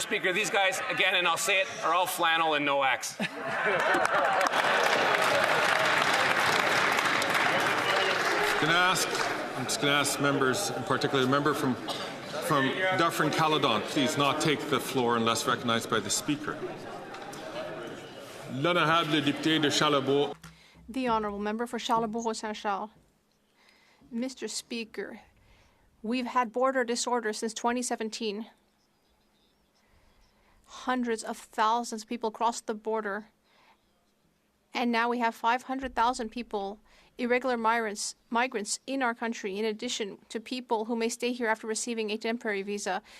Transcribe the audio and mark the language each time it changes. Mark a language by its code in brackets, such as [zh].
[en] Speaker, these guys, again, and I'll say it, are all flannel and no axe. I'm just going to ask members, in particular the member from Dufferin-Caledon, please not take the floor unless recognized by the Speaker. [fr] L'honorable député de Charlebourg. [en] The Honourable Member for Charlebourg-Saint-Charles. Mr. Speaker, we've had border disorder since 2017. Hundreds of thousands of people crossed the border, and now we have 500,000 people, irregular migrants in our country, in addition to people who may stay here after receiving a temporary visa.